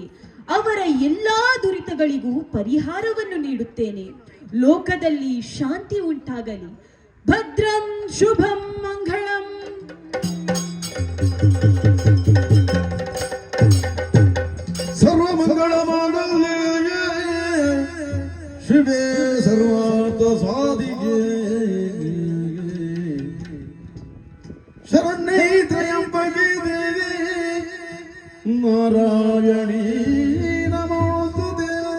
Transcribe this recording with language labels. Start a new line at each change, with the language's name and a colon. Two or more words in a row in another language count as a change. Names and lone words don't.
Kannada: ಅವರ ಎಲ್ಲಾ ದುರಿತಗಳಿಗೂ ಪರಿಹಾರವನ್ನು ನೀಡುತ್ತೇನೆ. ಲೋಕದಲ್ಲಿ ಶಾಂತಿ ಉಂಟಾಗಲಿ.
Sanskrit: ಭದ್ರಂ ಶುಭಂ ಮಂಗಳಂ. ಸರ್ವಮಂಗಳ ಮಾಂಗಲ್ಯೇ ಶಿವೆ ಸರ್ವಾರ್ಥ ಸಾಧಿಗೆ ಶರಣ್ಯೇ ತ್ರಯಂಬಕೆ ದೇವಿ ನಾರಾಯಣೀ ನಮೋಸ್ತುತೇ.